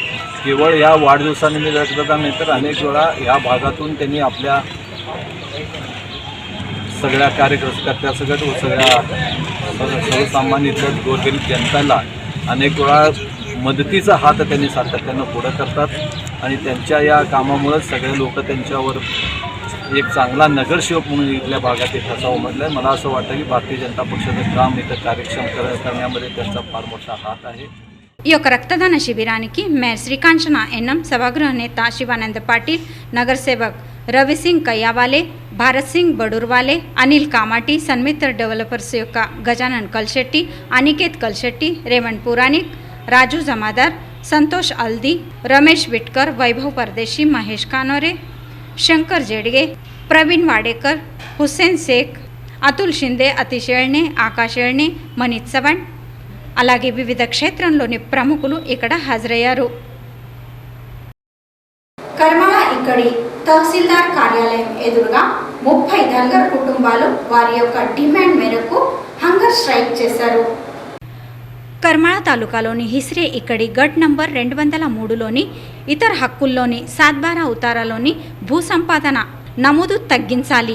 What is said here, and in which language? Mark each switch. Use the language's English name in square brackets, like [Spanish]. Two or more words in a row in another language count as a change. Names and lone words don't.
[Marathi] केवळ या वाढदिवसानिमित्त रक्तदान नाही तर अनेक वेळा या भागातून त्यांनी आपल्या सगळ्या कार्यकर्त्या सगळ्या सर्वसामान्य गोरगरीब जनताला अनेक वेळा मदतीचा हात त्यांनी सातत्यानं पुढे करतात आणि त्यांच्या या कामामुळे सगळे लोक त्यांच्यावर एक चांगला नगरसेवक म्हणून इथल्या भागात एक ठसा उमटला आहे। मला असं वाटतं की भारतीय जनता पक्षाचं काम इथं कार्यक्षम करण्यामध्ये त्यांचा फार मोठा हात आहे। [Telugu] ఈ యొక్క రక్తదాన శిబిరానికి మేయర్ శ్రీకాంచన ఎన్ఎం, సభాగృహ నేత శివానంద పాటిల్, నగర్ సేవక్ రవి సింగ్ కయ్యావాలే, భారత్ సింగ్ బడూర్వాలే, అనిల్ కామాటి, సన్మిత్ర డెవలపర్స్ యొక్క గజానన్ కల్శెట్టి, అనికేత్ కల్శెట్టి, రేవంత్ పురాణిక్, రాజు జమాదార్, సంతోష్ అల్ది, రమేష్ విట్కర్, వైభవ్ పరదేశీ, మహేష్ కానోరే, शंकर जेडगे, प्रवीण वाडेकर, हुसेन शेख, अतुल शिंदे, अतिश येळणे, आकाश येळणे, मनीत चव्हाण అలాగే వివిధ క్షేత్రంలోని ప్రముఖులు ఇక్కడ హాజరయ్యారు। కర్మల ఇక్కడి తహసీల్దార్ కార్యాలయం ఎదురుగా 30 ధన్గర్ కుటుంబాలు వారి యొక్క డిమాండ్ మేరకు [English] hunger strike [Telugu] చేశారు। కర్మాళ తాలూకాలోని హిస్రే ఇక్కడి గట్ నంబర్ 203లోని ఇతర హక్కుల్లోని సాద్బారా ఉతారాలోని భూ సంపాదన నమోదు తగ్గించాలి।